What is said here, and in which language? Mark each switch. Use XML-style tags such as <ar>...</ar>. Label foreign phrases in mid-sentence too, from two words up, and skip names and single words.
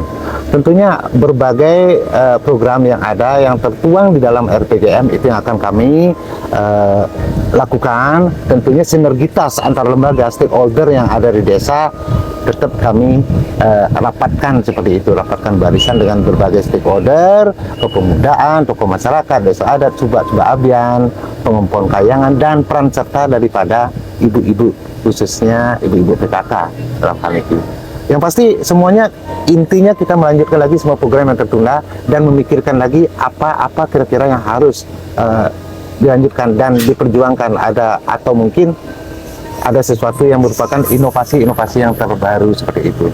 <id>Tentunya berbagai program yang ada yang tertuang di dalam RPJM itu yang akan kami lakukan. Tentunya sinergitas antar lembaga stakeholder yang ada di desa tetap kami rapatkan seperti itu, rapatkan barisan dengan berbagai stakeholder, kepemudaan, tokoh masyarakat, desa adat, subak abian, pengumpul kayangan, dan peran serta daripada ibu-ibu, khususnya ibu-ibu PKK dalam hal itu. Yang pasti semuanya intinya kita melanjutkan lagi semua program yang tertunda dan memikirkan lagi apa-apa kira-kira yang harus dilanjutkan dan diperjuangkan, ada atau mungkin ada sesuatu yang merupakan inovasi-inovasi yang terbaru seperti itu.</id>